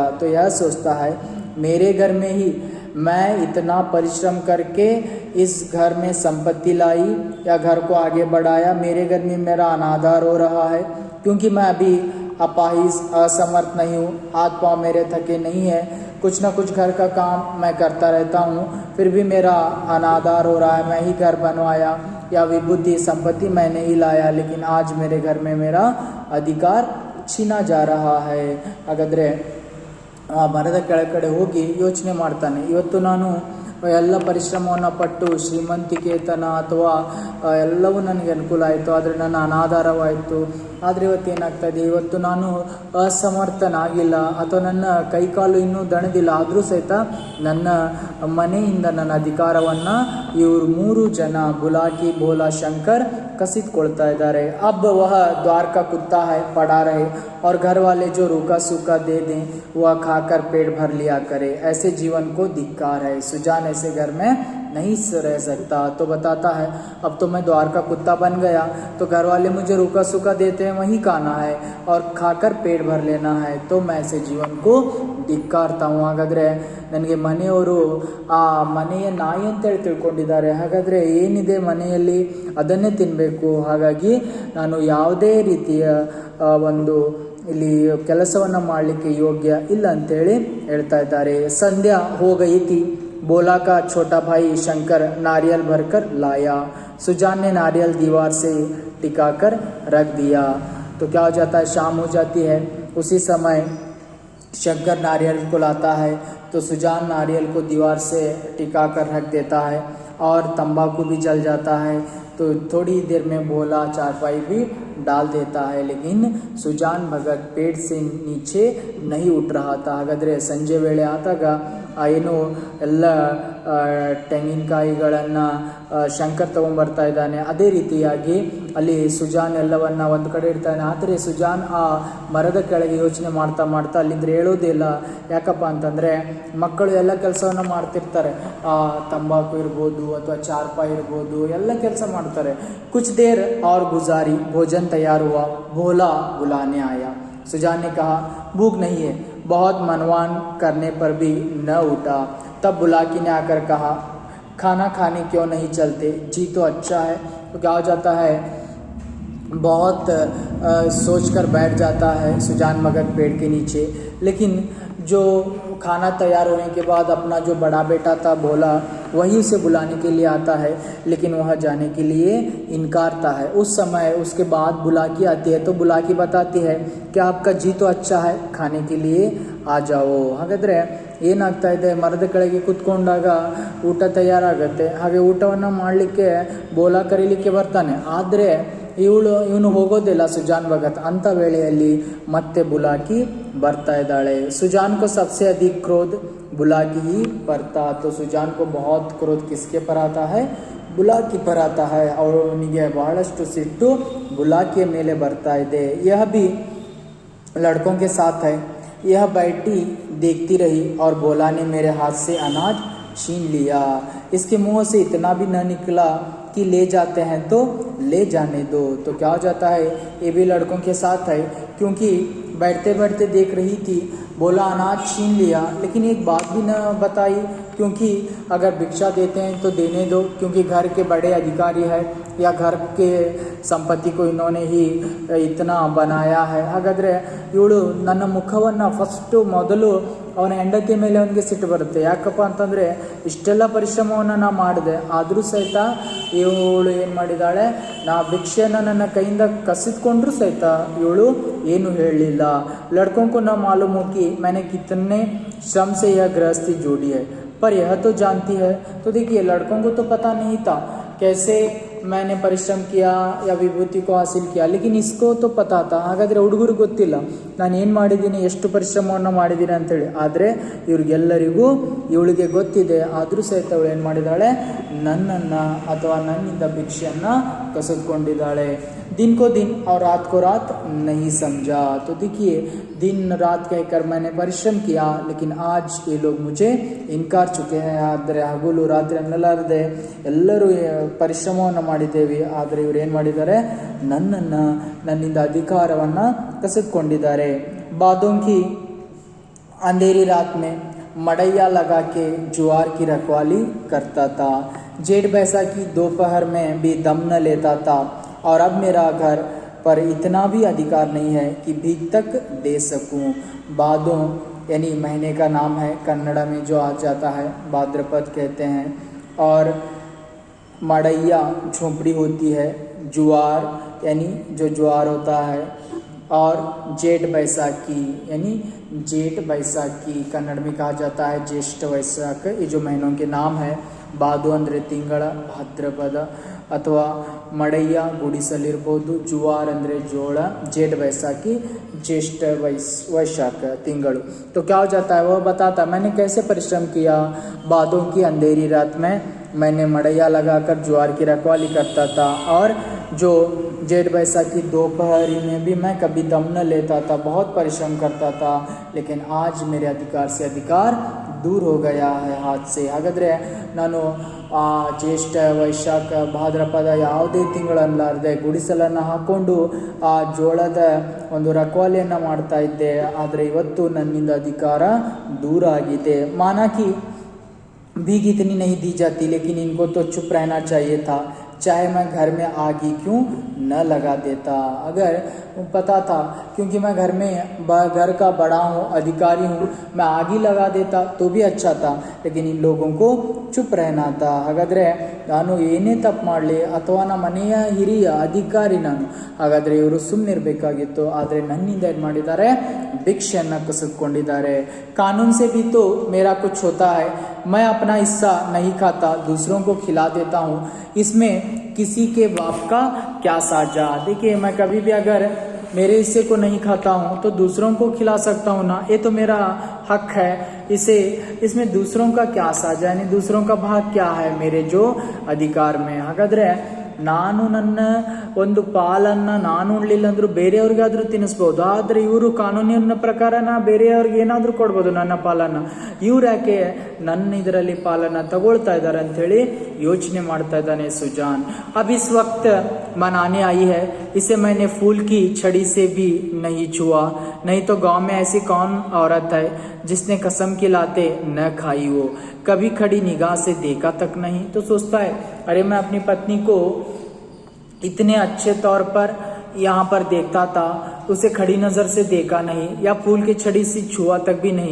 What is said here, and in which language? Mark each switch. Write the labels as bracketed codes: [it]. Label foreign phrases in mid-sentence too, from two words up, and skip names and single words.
[hi] तो यह सोचता है, मेरे घर में ही मैं इतना परिश्रम करके इस घर में संपत्ति लाई या घर को आगे बढ़ाया, मेरे घर में मेरा अनादर हो रहा है, क्योंकि मैं अभी अपाहिज असमर्थ नहीं हूँ, हाथ पाँव मेरे थके नहीं है, कुछ ना कुछ घर का काम मैं करता रहता हूँ, फिर भी मेरा अनादर हो रहा है। मैं ही घर बनवाया या विभूति संपत्ति मैंने ही लाया, लेकिन आज मेरे घर में मेरा अधिकार छीना जा रहा है। [kn] ಹಾಗಾದರೆ ಆ ಮರದ ಕೆಳಗಡೆ ಹೋಗಿ ಯೋಚನೆ ಮಾಡ್ತಾನೆ, ಇವತ್ತು ನಾನು ಎಲ್ಲ ಪರಿಶ್ರಮವನ್ನು ಪಟ್ಟು ಶ್ರೀಮಂತಿಕೆತನ ಅಥವಾ ಎಲ್ಲವೂ ನನಗೆ ಅನುಕೂಲ ಆಯಿತು, ಆದರೆ ನನ್ನ ಅನಾಧಾರವಾಯಿತು, ಆದರೆ ಇವತ್ತು ಏನಾಗ್ತಾಯಿದೆ, ಇವತ್ತು ನಾನು ಅಸಮರ್ಥನಾಗಿಲ್ಲ ಅಥವಾ ನನ್ನ ಕೈಕಾಲು ಇನ್ನೂ ದಣದಿಲ್ಲ, ಆದರೂ ಸಹಿತ ನನ್ನ ಮನೆಯಿಂದ ನನ್ನ ಅಧಿಕಾರವನ್ನು ಇವರು 3 ಜನ ಬುಲಾಕಿ ಭೋಲಾ ಶಂಕರ್ ಕಸಿದುಕೊಳ್ತಾ ಇದ್ದಾರೆ। [hi] अब वह द्वार का कुत्ता है पड़ा रहे, और घर वाले जो रूखा सूखा दे दें वह खाकर पेट भर लिया करे, ऐसे जीवन को धिक्कार है। सुजान ऐसे घर में नहीं रह सकता। तो बताता है अब तो मैं द्वार का कुत्ता बन गया, तो घर वाले मुझे रूखा सूखा देते हैं वहीं खाना है और खाकर पेट भर लेना है, तो मैं ऐसे जीवन को धिक्कारता हूँ। [kn] ಹಾಗಾದರೆ ನನಗೆ ಮನೆಯವರು ಆ ಮನೆಯ ನಾಯಿ ಅಂತೇಳಿ ತಿಳ್ಕೊಂಡಿದ್ದಾರೆ, ಹಾಗಾದರೆ ಏನಿದೆ ಮನೆಯಲ್ಲಿ ಅದನ್ನೇ ತಿನ್ನಬೇಕು, ಹಾಗಾಗಿ ನಾನು ಯಾವುದೇ ರೀತಿಯ ಒಂದು ಇಲ್ಲಿ ಕೆಲಸವನ್ನು ಮಾಡಲಿಕ್ಕೆ ಯೋಗ್ಯ ಇಲ್ಲ ಅಂತೇಳಿ ಹೇಳ್ತಾ ಇದ್ದಾರೆ। [hi] ಸಂಧ್ಯಾ हो गई थी, बोला का छोटा भाई शंकर नारियल भरकर लाया, सुजान ने नारियल दीवार से टिकाकर रख दिया। तो क्या हो जाता है, शाम हो जाती है, उसी समय शंकर नारियल को लाता है, तो सुजान नारियल को दीवार से टिका कर रख देता है और तंबाकू भी जल जाता है। तो थोड़ी देर में भोला चारपाई भी डाल देता है, लेकिन सुजान भगत पेड़ से नीचे नहीं उठ रहा था। [kn] ಹಾಗಾದರೆ ಸಂಜೆ ವೇಳೆ ಆದಾಗ ಏನು ಎಲ್ಲ ತೆಂಗಿನಕಾಯಿಗಳನ್ನು ಶಂಕರ್ ತೊಗೊಂಬರ್ತಾ ಇದ್ದಾನೆ, ಅದೇ ರೀತಿಯಾಗಿ ಅಲ್ಲಿ ಸುಜಾನ್ ಎಲ್ಲವನ್ನ ಒಂದು ಕಡೆ ಇಡ್ತಾನೆ। ಆದರೆ ಸುಜಾನ್ ಆ ಮರದ ಕೆಳಗೆ ಯೋಚನೆ ಮಾಡ್ತಾ ಮಾಡ್ತಾ ಅಲ್ಲಿಂದ ಹೇಳೋದೇ ಇಲ್ಲ, ಯಾಕಪ್ಪ ಅಂತಂದರೆ ಮಕ್ಕಳು ಎಲ್ಲ ಕೆಲಸವನ್ನು ಮಾಡ್ತಿರ್ತಾರೆ, ತಂಬಾಕು ಇರ್ಬೋದು ಅಥವಾ ಚಾರ್ಪಾಯಿ ಇರ್ಬೋದು ಎಲ್ಲ ಕೆಲಸ ಮಾಡ್ತಾರೆ। [hi] ಕುछ देर और गुजारी, भोजन तैयार हुआ, भोला बुलाने आया। सुजान ने कहा भूख नहीं है, बहुत मनवान करने पर भी न उठा। तब बुलाकी ने आकर कहा खाना खाने क्यों नहीं चलते, जी तो अच्छा है। तो क्या हो जाता है, बहुत सोचकर बैठ जाता है सुजान भगत पेड़ के नीचे, लेकिन जो खाना तैयार होने के बाद अपना जो बड़ा बेटा था भोला वही उसे बुलाने के लिए आता है, लेकिन वह जाने के लिए इनकारता है। उस समय उसके बाद बुलाकी आती है, तो बुलाकी बताती है कि आपका जी तो अच्छा है, खाने के लिए आ जाओ। [kn] ಹಾಗಾದರೆ ಏನಾಗ್ತಾ ಇದೆ, ಮರದ ಕೆಳಗೆ ಕೂತ್ಕೊಂಡಾಗ ಊಟ ತಯಾರಾಗುತ್ತೆ, ಹಾಗೆ ಊಟವನ್ನು ಮಾಡಲಿಕ್ಕೆ ಬೋಲಾ ಕರೀಲಿಕ್ಕೆ ಬರ್ತಾನೆ, ಆದರೆ ಇವನು ಹೋಗೋದಿಲ್ಲ ಸುಜಾನ್ ಭಗತ್। ಅಂಥ ವೇಳೆಯಲ್ಲಿ ಮತ್ತೆ ಬುಲಾಕಿ ಬರ್ತಾ ಇದ್ದಾಳೆ। [hi] सुजान को सबसे अधिक क्रोध बुलाकी ही पर था। तो सुजान को बहुत क्रोध किसके पर आता है, बुलाकी पर आता है, और [kn] ಅವನಿಗೆ ಬಹಳಷ್ಟು ಸಿಟ್ಟು ಬುಲಾಕಿಯ ಮೇಲೆ ಬರ್ತಾ ಇದೆ। [hi] यह भी लड़कों के साथ है, यह बैठी देखती रही और बोला ने मेरे हाथ से अनाज छीन लिया, इसके मुंह से इतना भी न निकला कि ले जाते हैं तो ले जाने दो। तो क्या हो जाता है, ये भी लड़कों के साथ है, क्योंकि बैठते बैठते देख रही थी, बोला अनाज छीन लिया, लेकिन एक बात भी न बताई, क्योंकि अगर भिक्षा देते हैं तो देने दो, क्योंकि घर के बड़े अधिकारी है या घर के संपत्ति को इन्होंने ही इतना बनाया है। [kn] ಹಾಗಾದರೆ ಇವಳು ನನ್ನ ಮುಖವನ್ನು ಫಸ್ಟು ಮೊದಲು ಅವನ ಹೆಂಡತಿಯ ಮೇಲೆ ಅವನಿಗೆ ಸಿಟ್ಟು ಬರುತ್ತೆ, ಯಾಕಪ್ಪ ಅಂತಂದರೆ ಇಷ್ಟೆಲ್ಲ ಪರಿಶ್ರಮವನ್ನು ನಾ ಮಾಡಿದೆ, ಆದರೂ ಸಹಿತ ಇವಳು ಏನು ಮಾಡಿದ್ದಾಳೆ, ನಾ ಭಿಕ್ಷೆಯನ್ನು ನನ್ನ ಕೈಯಿಂದ ಕಸಿದ್ಕೊಂಡ್ರೂ ಸಹಿತ ಇವಳು ಏನು ಹೇಳಲಿಲ್ಲ। [hi] लड़कों को न मालूम हो कि मैंने कितने श्रम से यह गृहस्थी जोड़ी है, पर यह तो जानती है। तो देखिए लड़कों को तो पता नहीं था कैसे मैंने परिश्रम किया या विभूति को हासिल किया, लेकिन इसको तो पता था। [kn] ಹಾಗಾದರೆ ಹುಡುಗರಿಗೆ ಗೊತ್ತಿಲ್ಲ ನಾನು ಏನು ಮಾಡಿದ್ದೀನಿ, ಎಷ್ಟು ಪರಿಶ್ರಮವನ್ನು ಮಾಡಿದ್ದೀನಿ ಅಂತೇಳಿ, ಆದರೆ ಇವ್ರಿಗೆಲ್ಲರಿಗೂ ಇವಳಿಗೆ ಗೊತ್ತಿದೆ, ಆದರೂ ಸಹಿತ ಅವಳು ಏನು ಮಾಡಿದ್ದಾಳೆ, ನನ್ನನ್ನು ಅಥವಾ ನನ್ನಿಂದ ಭಿಕ್ಷೆಯನ್ನು ಕಸಿದುಕೊಂಡಿದ್ದಾಳೆ। [hi] दिन को दिन और रात को रात नहीं समझा। तो देखिए दिन रात कहकर मैंने परिश्रम किया, लेकिन आज ये लोग मुझे इनकार चुके हैं। [kn] ಆದರೆ ಹಗಲು ರಾತ್ರಿ ಅನ್ನಲಾರದೆ ಎಲ್ಲರೂ ಪರಿಶ್ರಮವನ್ನು ಮಾಡಿದ್ದೇವೆ, ಆದರೆ ಇವರು ಏನು ಮಾಡಿದ್ದಾರೆ, ನನ್ನಿಂದ ಅಧಿಕಾರವನ್ನು ಕಸಿದುಕೊಂಡಿದ್ದಾರೆ। [hi] बादों की अंधेरी रात में मड़ैया लगा के जुआर की रखवाली करता था, जेठ बैसाखी दोपहर में भी दम न लेता था, और अब मेरा घर पर इतना भी अधिकार नहीं है कि भीख तक दे सकूं। बादों यानी महीने का नाम है, कन्नड़ में जो आ जाता है भाद्रपद कहते हैं, और मड़ैया झोंपड़ी होती है, जुआर यानी जो ज्वार होता है, और जेठ बैसाखी यानी जेठ बैसाखी कन्नड़ में कहा जाता है ज्येष्ठ वैशाख, ये जो महीनों के नाम है। [kn] ಬಾದು ಅಂದರೆ ತಿಂಗಳ, ಭಾದ್ರಪದ ಅಥವಾ ಮಡಯ್ಯ ಗುಡಿಸಲಿರ್ಬೋದು, ಜುವಾರ್ ಅಂದರೆ ಜೋಳ, [hi] जेठ बैसाखी ज्येष्ठ वैशाख तिंगड़ू। तो क्या हो जाता है, वह बताता है मैंने कैसे परिश्रम किया। बादों की अंधेरी रात में मैंने मड़ैया लगाकर ज्वार की रखवाली करता था, और जो जेठ बैसाखी दोपहरी में भी मैं कभी दम न लेता था, बहुत परिश्रम करता था, लेकिन आज मेरे अधिकार से अधिकार दूर हो गया है हाथ से. [kn] ಹಾಗಾದರೆ ನಾನು ಜ್ಯೇಷ್ಠ ವೈಶಾಖ ಭಾದ್ರಪದ ಯಾವುದೇ ತಿಂಗಳಲ್ಲಾರದೆ ಗುಡಿಸಲನ್ನು ಹಾಕ್ಕೊಂಡು ಆ ಜೋಳದ ಒಂದು ರಖವಾಲಿಯನ್ನು ಮಾಡ್ತಾ ಇದ್ದೆ. ಆದರೆ ಇವತ್ತು ನನ್ನಿಂದ ಅಧಿಕಾರ ದೂರ ಆಗಿದೆ. [hi] माना कि भीख इतनी नहीं दी जाती, लेकिन इनको तो चुप रहना चाहिए था, चाहे मैं घर में आग ही क्यों न लगा देता. अगर पता था क्योंकि मैं घर का बड़ा हूँ, अधिकारी हूँ, मैं आग ही लगा देता तो भी अच्छा था, लेकिन इन लोगों को चुप रहना था. [kn] ಹಾಗಾದರೆ ನಾನು ಏನೇ ತಪ್ಪು ಮಾಡಲಿ ಅಥವಾ ನಮ್ಮ ಮನೆಯ ಹಿರಿಯ ಅಧಿಕಾರಿ ನಾನು, ಹಾಗಾದರೆ ಇವರು ಸುಮ್ಮನಿರಬೇಕಾಗಿತ್ತು. ಆದರೆ ನನ್ನಿಂದ ಏನು ಮಾಡಿದ್ದಾರೆ, ಭಿಕ್ಷೆಯನ್ನು ಕಸಿದುಕೊಂಡಿದ್ದಾರೆ. [hi] कानून से भी तो मेरा कुछ होता है, मैं अपना हिस्सा नहीं खाता, दूसरों को खिला देता हूँ, इसमें किसी के बाप का क्या साझा. देखिए मैं कभी भी अगर मेरे हिस्से को नहीं खाता हूँ तो दूसरों को खिला सकता हूँ ना, ये तो मेरा हक है. इसमें दूसरों का क्या साझा, यानी दूसरों का भाग क्या है मेरे जो अधिकार में. [kn] ಹಾಗಾದರೆ ನಾನು ನನ್ನ ಒಂದು ಪಾಲನ್ನು ನಾನು ಉಣ್ಲಿಲ್ಲ ಅಂದರೂ ಬೇರೆಯವ್ರಿಗಾದರೂ ತಿನ್ನಿಸ್ಬೋದು. ಆದರೆ ಇವರು ಕಾನೂನಿನ ಪ್ರಕಾರ ಬೇರೆಯವ್ರಿಗೆ ಏನಾದರೂ ಕೊಡ್ಬೋದು ನನ್ನ ಪಾಲನ್ನು. ಇವ್ರು ಯಾಕೆ ನನ್ನ ಇದರಲ್ಲಿ ಪಾಲನ್ನು ತಗೊಳ್ತಾ ಇದ್ದಾರೆ ಅಂಥೇಳಿ ಯೋಚನೆ ಮಾಡ್ತಾ ಇದ್ದಾನೆ ಸುಜಾನ್. [hi] अब इस वक्त मनाने आई है, इसे मैंने फूल की छड़ी से भी नहीं छुआ, नहीं तो गांव में ऐसी कौन औरत है जिसने कसम खिलाते न खाई हो, कभी खड़ी निगाह से देखा तक नहीं. तो सोचता है अरे मैं अपनी पत्नी को इतने अच्छे तौर पर यहाँ पर देखता था, उसे खड़ी नज़र से देखा नहीं या फूल की छड़ी से छुआ तक भी नहीं.